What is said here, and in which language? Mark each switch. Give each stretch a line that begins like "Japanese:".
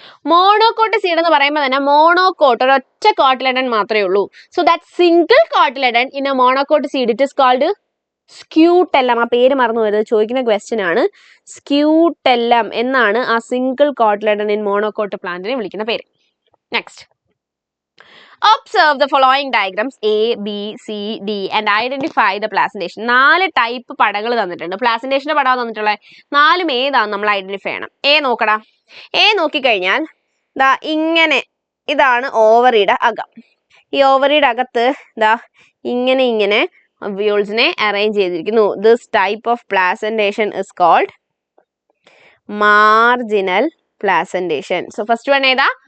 Malayalam: Monocot seed എന്ന് പറയുമ്പോൾ തന്നെ മോണോകോട്ട് ഒരൊറ്റ കോട്ടിലെഡൻ മാത്രമേ ഉള്ളൂ.
English: So that single cotyledon in a monocot seed it is called scutellum.
Malayalam: ആ പേര് മറന്നു വരുന്നത് ചോദിക്കുന്ന ക്വസ്റ്റ്യൻ ആണ്. സ്ക്യൂട്ടെല്ലം എന്നാണ് ആ സിംഗിൾ കോട്ടിലെഡൻ ഇൻ മോണോകോട്ട് പ്ലാന്റിനെ വിളിക്കുന്ന പേര്.
English: Next, observe the following diagrams A, B, C, D and identify the placentation.
Malayalam: 4 type പടങ്ങൾ തന്നിട്ടുണ്ട്. പ്ലാസന്റേഷന്റെ പടം തന്നിട്ടുള്ളത് 4 ഏതാന്ന് നമ്മൾ ഐഡന്റിഫൈ ചെയ്യണം. A നോക്കടാ. A നോക്കിക്കഴിഞ്ഞാൽ ദാ ഇങ്ങനെ, ഇതാണ് ഓവറിയുടെ അകം. ഈ ഓവറിയുടെ അകത്ത് ദാ ഇങ്ങനെ ഒവ്യൂൾസിനെ അറേഞ്ച് ചെയ്തിരിക്കുന്നു.
English: This type of placentation is called marginal placentation. So first one ഏതാ?